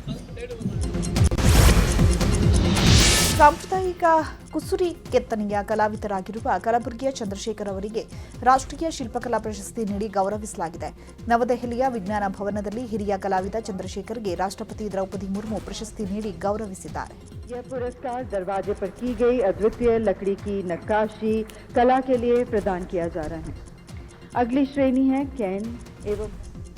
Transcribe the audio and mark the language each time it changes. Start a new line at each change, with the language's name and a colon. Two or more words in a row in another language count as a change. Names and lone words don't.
Kannada: ಸಾಂಪ್ರದಾಯಿಕ ಕುಸುರಿ ಕೆತ್ತನೆಯ ಕಲಾವಿದರಾಗಿರುವ ಕಲಬುರಗಿಯ ಚಂದ್ರಶೇಖರ್ ಅವರಿಗೆ ರಾಷ್ಟ್ರೀಯ ಶಿಲ್ಪಕಲಾ ಪ್ರಶಸ್ತಿ ನೀಡಿ ಗೌರವಿಸಲಾಗಿದೆ. ನವದೆಹಲಿಯ ವಿಜ್ಞಾನ ಭವನದಲ್ಲಿ ಹಿರಿಯ ಕಲಾವಿದ ಚಂದ್ರಶೇಖರ್ಗೆ ರಾಷ್ಟ್ರಪತಿ ದ್ರೌಪದಿ ಮುರ್ಮು ಪ್ರಶಸ್ತಿ ನೀಡಿ ಗೌರವಿಸಿದ್ದಾರೆ.
Hindi: यह पुरस्कार दरवाजे पर की गई अद्वितीय लकड़ी की नक्काशी कला के लिए प्रदान किया जा रहा है. अगली श्रेणी है कैन एवं